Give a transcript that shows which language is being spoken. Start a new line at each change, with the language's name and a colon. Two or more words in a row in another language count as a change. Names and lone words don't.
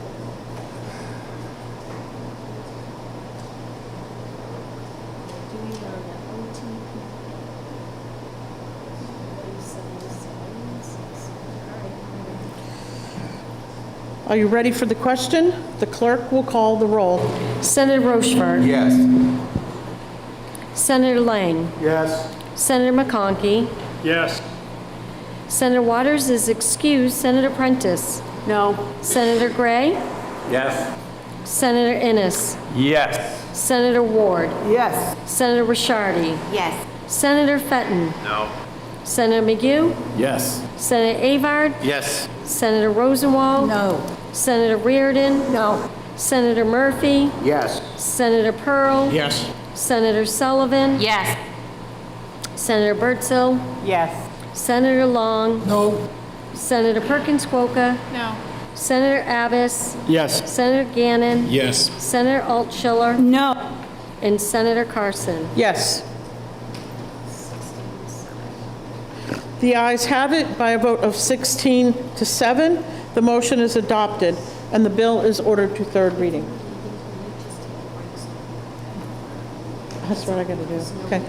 English: Are you ready for the question? The clerk will call the roll. Senator Rochefort. Yes. Senator Lang. Yes. Senator McConkey. Yes. Senator Waters is excused. Senator Prentice. No. Senator Gray. Yes. Senator Innes. Yes. Senator Ward. Yes. Senator Rishardi. Yes. Senator Fenton. No. Senator McGue. Yes. Senator Avard. Yes. Senator Rosenwald. No. Senator Reardon. No. Senator Murphy. Yes. Senator Pearl. Yes. Senator Sullivan. Yes. Senator Bertzel. Yes. Senator Long. No. Senator Perkins Quokka. No. Senator Abbas. Yes. Senator Gannon. Yes. Senator Altshuler. No. And Senator Carson. Yes. The ayes have it by a vote of 16 to 7. The motion is adopted, and the bill is ordered to third reading. That's what I got to do. Okay.